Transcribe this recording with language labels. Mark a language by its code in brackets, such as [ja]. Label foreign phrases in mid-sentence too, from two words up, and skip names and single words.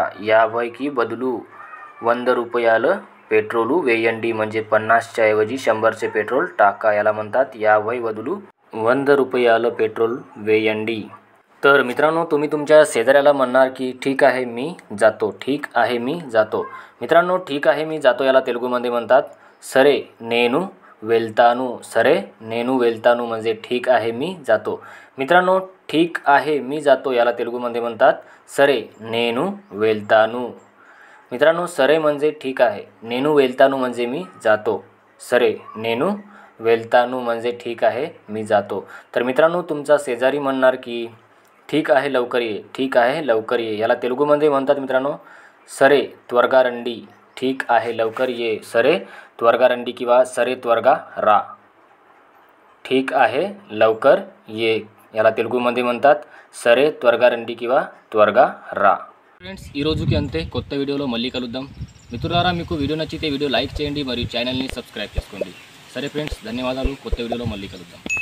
[te] 50 కి బదులు 100 రూపాయలకి పెట్రోల్ వేయండి [mr] म्हणजे 50च्या ऐवजी 100चे पेट्रोल टाका याला म्हणतात [te] 50 బదులు 100 రూపాయలకి పెట్రోల్ వేయండి। [mr] तर मित्रांनो, तुम्ही तुमच्या शेजाऱ्याला म्हणणार की ठीक आहे मी जातो। ठीक आहे मी जातो। मित्रांनो, ठीक आहे मी जातो याला तेलुगूमध्ये म्हणतात [te] సరే నేను వెళ్తాను। సరే నేను వెళ్తాను [mr] म्हणजे ठीक आहे मी जातो। मित्रांनो, ठीक आहे मी जातो याला तेलुगूमध्ये म्हणतात [te] సరే నేను వెళ్తాను। [mr] मित्रांनो, सरे म्हणजे ठीक आहे, [te] నేను వెళ్తాను [mr] म्हणजे मी जातो। [te] సరే నేను వెళ్తాను [mr] म्हणजे ठीक आहे मी जातो. तर मित्रांनो तुमचा शेजारी म्हणणार की ठीक आहे लवकर ये, ठीक आहे लवकर ये. याला तेलुगूमध्ये म्हणतात मित्रांनो [te] సరే త్వరగా రండి. [mr] ठीक आहे लवकर ये, [te] సరే త్వరగా రండి [mr] किंवा [te] సరే త్వరగా రా. [mr] ठीक आहे लवकर ये याला तेलुगूमध्ये म्हणतात [te] సరే త్వరగా రండి [mr] किंवा [te] త్వరగా రా. ఫ్రెండ్స్ ఈ రోజుకి అంతే. కొత్త వీడియోలో మళ్ళీ కలుద్దాం. మిత్రులారా మీకు వీడియో నచ్చితే వీడియో లైక్ చేయండి మరియు ఛానల్ని సబ్స్క్రైబ్ చేసుకోండి. సరే ఫ్రెండ్స్ ధన్యవాదాలు. కొత్త వీడియోలో మళ్ళీ కలుద్దాం.